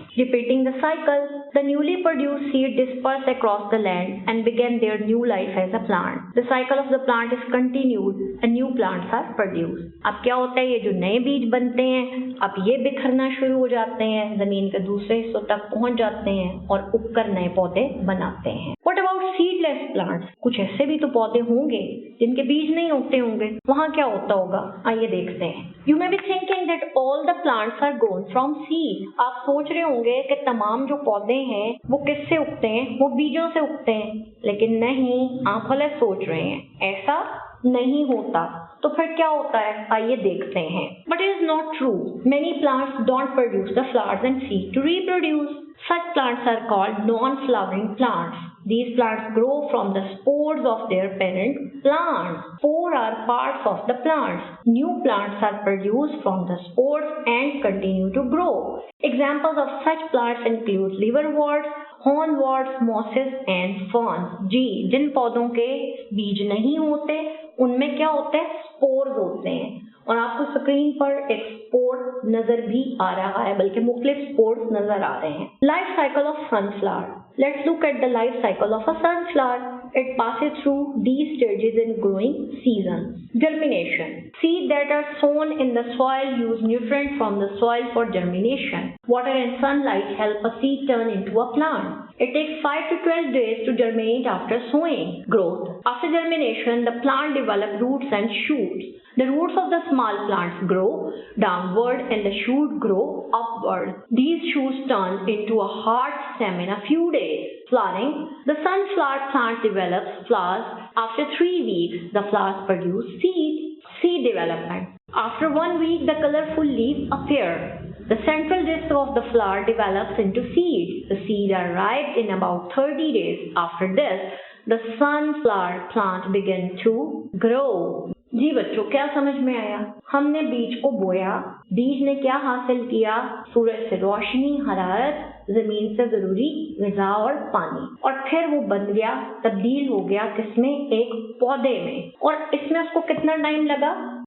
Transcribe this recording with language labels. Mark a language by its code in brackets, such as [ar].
[en] Repeating the cycle, the newly produced seed disperse across the land and begin their new life as a plant. The cycle of the plant is continued and new plants are produced. [hi] अब क्या होता है, ये जो नए बीज बनते हैं अब ये बिखरना शुरू हो जाते हैं, जमीन के दूसरे हिस्सों तक पहुंच जाते हैं और उगकर नए पौधे बनाते हैं. [en] What about seedless plants? [hi] कुछ ऐसे भी तो पौधे होंगे जिनके बीज नहीं उगते होंगे, वहाँ क्या होता होगा, आइए देखते हैं. [en] You may be thinking that all the plants are grown from seed. [hi] आप सोच रहे होंगे कि तमाम जो पौधे हैं वो किससे उगते हैं, वो बीजों से उगते हैं. लेकिन नहीं, आप गलत सोच रहे हैं, ऐसा नहीं होता. तो फिर क्या होता है, आइए देखते हैं. [en] But it is not true. Many plants don't produce the flowers and seeds to reproduce. Such plants are called non-flowering plants. These plants grow from the spores of their parent plants. Spores are parts of the plants. New plants are produced from the spores and continue to grow. Examples of such plants include liverworts, hornworts, mosses and ferns. [hi] जी, जिन पौधों के बीज नहीं होते उनमें क्या होते हैं? Spores होते हैं। और आपको स्क्रीन पर एक स्पोर नजर भी आ रहा है, बल्कि मुख्तलिफ स्पोर्स नजर आ रहे हैं। [en] Life cycle of sunflower. Let's look at the life cycle of a sunflower. It passes through these stages in growing season. Germination. Seeds that are sown in the soil use nutrients from the soil for germination. Water and sunlight help a seed turn into a plant. It takes 5 to 12 days to germinate after sowing. Growth. After germination, the plant develops roots and shoots. The roots of the small plants grow downward and the shoot grow upward. These shoots turn into a hard stem in a few days. Flowering. The sunflower plant develops flowers. After 3 weeks, the flowers produce seed. Seed development. After 1 week, the colorful leaves appear. The central disc of the flower develops into seed. The seeds are ripe in about 30 days. After this, the sunflower plant begins to grow. [hi] जी बच्चों, क्या समझ में आया? हमने बीज को बोया, बीज ने क्या हासिल किया? सूरज से रोशनी, हरारत, जमीन से जरूरी ग़िज़ा और पानी, और फिर वो बन गया, तब्दील हो गया किसमें? एक पौधे में। और इसमें उसको कितना टाइम लगा?